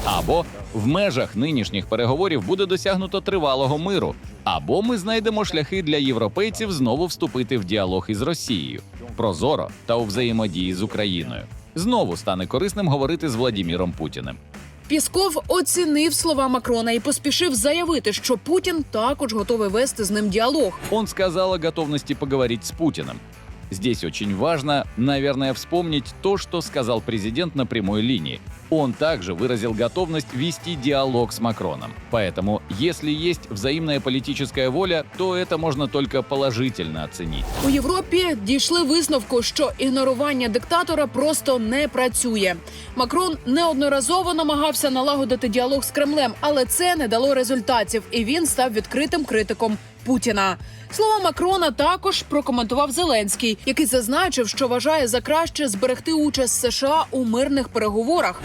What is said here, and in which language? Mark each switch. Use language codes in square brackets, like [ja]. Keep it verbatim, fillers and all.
[uk] Або в межах нинішніх переговорів буде досягнуто тривалого миру, або ми знайдемо шляхи для європейців знову вступити в діалог із Росією, прозоро та у взаємодії з Україною. Знову стане корисним говорити з Владіміром Путіним. Пісков оцінив слова Макрона і поспішив заявити, що Путін також готовий вести з ним діалог. [ru] Он сказал о готовности поговорить с Путиным. Здесь очень важно, наверное, вспомнить то, что сказал президент на прямой линии. Он также выразил готовность вести диалог с Макроном. Поэтому, если есть взаимная политическая воля, то это можно только положительно оценить. [uk] У Європі дійшли висновку, що ігнорування диктатора просто не працює. Макрон неодноразово намагався налагодити діалог з Кремлем, але це не дало результатів, і він став відкритим критиком Путіна. Слова Макрона також прокоментував Зеленський, який зазначив, що вважає за краще зберегти участь США у мирних переговорах.